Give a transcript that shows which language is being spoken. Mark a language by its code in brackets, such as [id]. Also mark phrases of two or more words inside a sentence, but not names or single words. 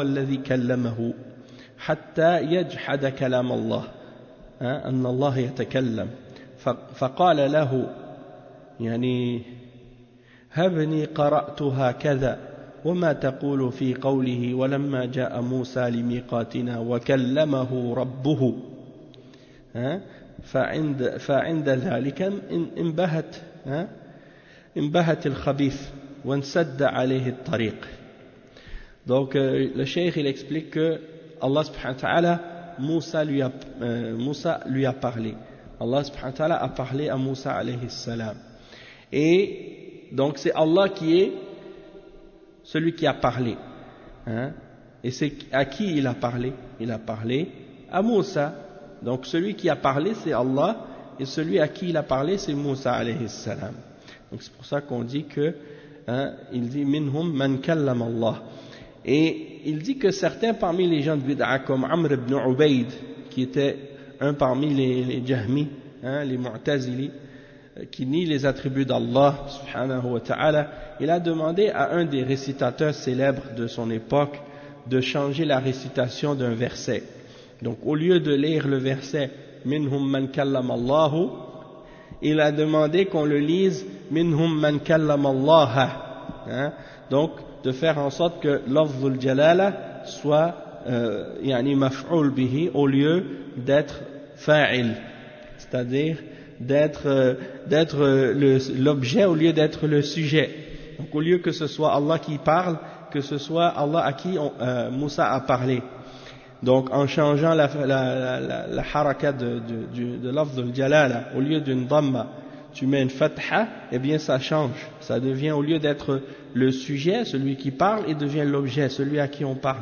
[ar] الذي كلمه حتى يجحد كلام الله أن الله يتكلم فقال له هبني قرأتها كذا وما تقول في قوله ولما جاء موسى لميقاتنا وكلمه ربه فعند ذلك انبهت الخبيث وانسد عليه الطريق. [fr] Donc le cheikh il explique que Allah [ar] سبحانه وتعالى [fr] Moussa lui a parlé. Allah [ar] سبحانه وتعالى [fr] a parlé à Moussa [ar] عليه السلام. [fr] Et donc c'est Allah qui est celui qui a parlé. Et c'est à qui il a parlé? Il a parlé à Moussa. Donc celui qui a parlé c'est Allah et celui à qui il a parlé c'est Moussa [ar] عليه السلام. [fr] Donc c'est pour ça qu'on dit que il dit [ar] منهم من كلم الله. [fr] Et il dit que certains parmi les gens de bid'a comme Amr ibn Ubayd qui était un parmi les Jahmi, les Mu'tazili qui nient les attributs d'Allah [ar] سبحانه وتعالى, [fr] il a demandé à un des récitateurs célèbres de son époque de changer la récitation d'un verset. Donc au lieu de lire le verset [ar] منهم من كلم الله, [fr] il a demandé qu'on le lise [ar] منهم من كلم الله. [fr] Donc de faire en sorte que [ar] لفظ الجلالة [fr] soit [ar] يعني مفعول به [fr] au lieu d'être fa'il, c'est-à-dire d'être l'objet au lieu d'être le sujet. Donc au lieu que ce soit Allah qui parle, que ce soit Allah à qui Moussa a parlé. Donc en changeant la haraka de [ar] لفظ الجلالة, [fr] au lieu d'une dhamma tu mets une fatha, eh bien ça change, ça devient au lieu d'être le sujet, celui qui parle, il devient l'objet, celui à qui on parle.